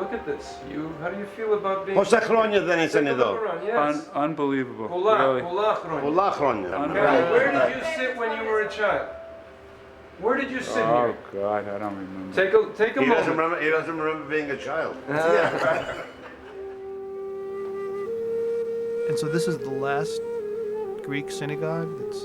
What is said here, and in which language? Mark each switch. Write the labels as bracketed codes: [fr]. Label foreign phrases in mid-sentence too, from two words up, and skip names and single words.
[en] Look at this. How do you feel about being [el] Πόσα χρόνια δεν ήσαν εδώ? [en] Yes. Unbelievable. [el] Πολλά χρόνια. Πολλά χρόνια. [en] Where did you sit when you were a child? Where did you sit Oh here? God, I don't remember. Take a moment. He doesn't remember being a child. And so this is the last Greek synagogue that's...